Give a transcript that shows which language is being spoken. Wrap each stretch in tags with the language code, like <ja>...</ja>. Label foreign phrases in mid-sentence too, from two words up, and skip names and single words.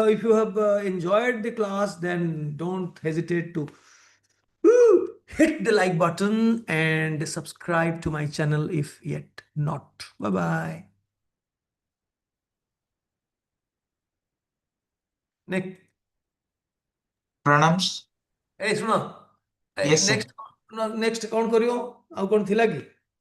<en>If you have enjoyed the class, then don't hesitate to hit the like button and subscribe to my channel if yet not. Bye bye. Next. Pronouns?</en> <or>Hey, ଶୁଣ</or> <en>Yes, sir. next next</en> <or>କଣ କରିବ ଆଉ କଣ ଥିଲା କି?</or>